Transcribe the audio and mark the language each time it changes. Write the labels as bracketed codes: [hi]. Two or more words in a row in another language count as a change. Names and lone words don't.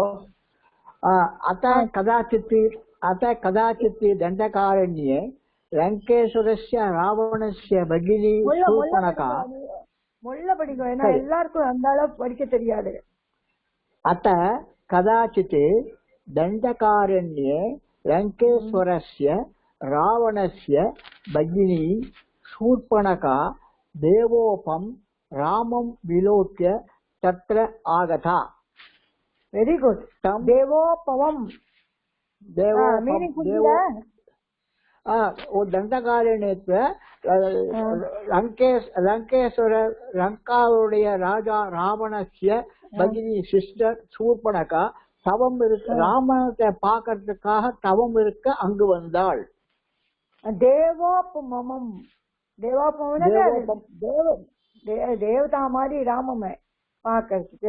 [sa] अथ कदाचित् दण्डकारण्ये लङ्केश्वरस्य रावणस्य भगिनी शूर्पणखा. [ta] முள்ள படிங்க, ஏன்னா எல்லாருக்கும் அந்த அளவு படிக்க தெரியாது. [sa] अथ कदाचित् दण्डकारण्ये लङ्केश्वरस्य रावणस्य भगिनी शूर्पणखा देवोपम रामं विलोक्य तत्र आगता. [en] very good. [sa] देवोपम वो दंडकारण्यत्व लंकेश्वर [ta] लंकावुடைய ராஜா [sa] रावणस्य भगिनी [ta] சிஸ்டர் சூர்பணகா தவம் இருக்க ராமனை பார்க்கறதுக்காக தவம் இருக்க அங்கு வந்தாள். தேவோபமம். தேவதா மாதிரி ராம பாக்கிறதுக்கு.